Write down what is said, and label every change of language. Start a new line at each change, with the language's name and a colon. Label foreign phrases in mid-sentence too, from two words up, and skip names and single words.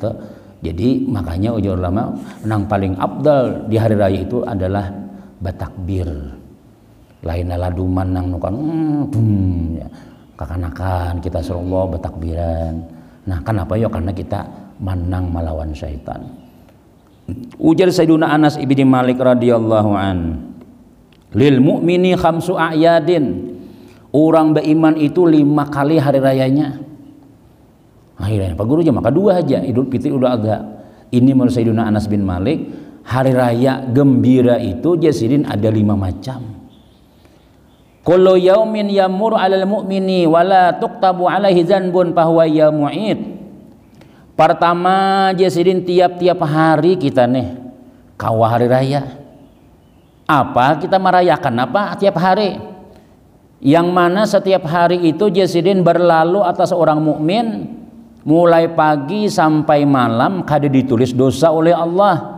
Banjar: Jadi makanya ujar ulama nang paling abdal di hari raya itu adalah bertakbir. Lain laduman nang nukan ya. Kakanakan kita suruh Allah bertakbiran. Nah kenapa ya? Karena kita menang melawan syaitan. Ujar Sayyiduna Anas ibni Malik
Arabic: رضي الله عن. للمؤمن خمسة أعياد.
Banjar: Orang beriman itu 5 kali hari rayanya. Akhirnya Pak Guru aja maka 2 aja, Idul Fitri Idul Adha. Ini menurut Sayyidina Anas bin Malik, hari raya gembira itu jasidin ada 5 macam.
Arabic: كل يوم يمر على المؤمن ولا تكتب عليه ذنب فهو يوم عيد.
Banjar: Pertama jasidin tiap-tiap hari kita nih kawah hari raya. Apa kita merayakan apa tiap hari? Yang mana setiap hari itu jasidin berlalu atas orang mukmin mulai pagi sampai malam kada ditulis dosa oleh Allah.